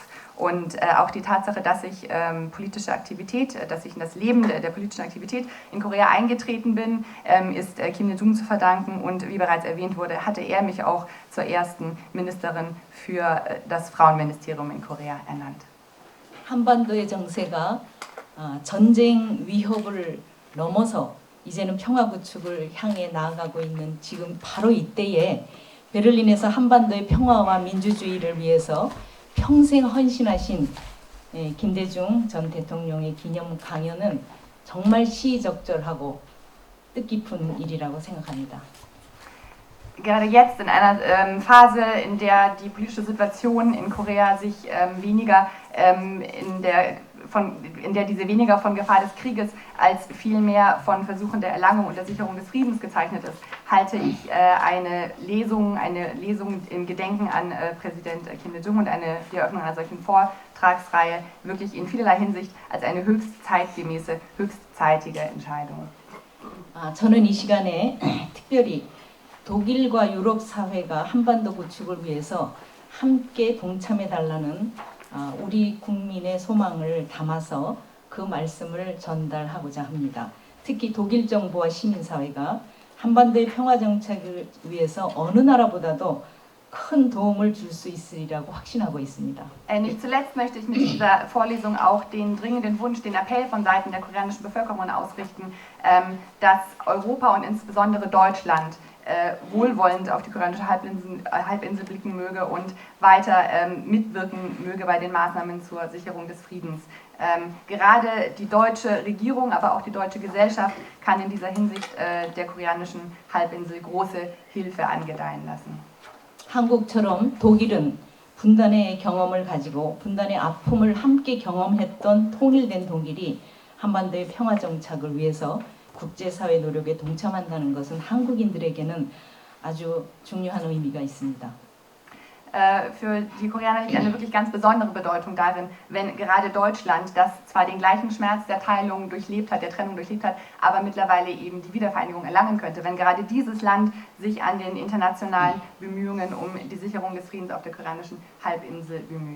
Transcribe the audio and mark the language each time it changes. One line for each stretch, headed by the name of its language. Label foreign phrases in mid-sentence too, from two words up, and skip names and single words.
German: Und auch die Tatsache, dass ich politische Aktivität, dass ich in das Leben der politischen Aktivität in Korea eingetreten bin, ist Kim Dae-jung zu verdanken. Und wie bereits erwähnt wurde, hatte er mich auch zur ersten Ministerin für das Frauenministerium in Korea ernannt.
Korean: 한반도의 정세가 전쟁 위협을 넘어서 이제는 평화 구축을 향해 나아가고 있는 지금 바로 이때에 베를린에서 한반도의 평화와 민주주의를 위해서 평생 헌신하신 김대중 전 대통령의 기념 강연은 정말 시의적절하고 뜻깊은 일이라고 생각합니다.
German: Gerade jetzt in einer Phase, in der die politische Situation in Korea sich weniger in der diese weniger von Gefahr des Krieges als vielmehr von Versuchen der Erlangung und der Sicherung des Friedens gezeichnet ist, halte ich eine Lesung im Gedenken an Präsident Kim Dae-jung und die Eröffnung einer solchen Vortragsreihe wirklich in vielerlei Hinsicht als eine höchst zeitgemäße, höchst zeitige Entscheidung.
Korean: 저는 이 시간에 특별히 독일과 유럽 사회가 한반도 구축을 위해서 함께 동참해달라는 우리 국민의 소망을 담아서 그 말씀을 전달하고자 합니다. 특히 독일 정부와 시민사회가 한반도의 평화 정착을 위해서 어느 나라보다도 큰 도움을 줄 수 있으리라고 확신하고 있습니다.
German: Nicht zuletzt möchte ich mit dieser Vorlesung auch den dringenden Wunsch, den Appell von Seiten der koreanischen Bevölkerung ausrichten, dass Europa und insbesondere Deutschland wohlwollend auf die koreanische Halbinsel blicken möge und weiter mitwirken möge bei den Maßnahmen zur Sicherung des Friedens. Gerade die deutsche Regierung, aber auch die deutsche Gesellschaft kann in dieser Hinsicht der koreanischen Halbinsel große Hilfe angedeihen lassen.
Korean: 한국처럼 독일은 분단의 경험을 가지고 분단의 아픔을 함께 경험했던 통일된 독일이 한반도의 평화 정착을 위해서 국제사회 노력에 동참한다는 것은 한국인들에게는 아주 중요한 의미가 있습니다.
German: Für die Koreaner liegt eine wirklich ganz besondere Bedeutung darin, wenn gerade Deutschland, das zwar den gleichen Schmerz der Teilung durchlebt hat, der Trennung durchlebt hat, aber mittlerweile eben die Wiedervereinigung erlangen könnte, wenn gerade dieses Land sich an den internationalen Bemühungen um die Sicherung des Friedens auf der koreanischen Halbinsel bemüht.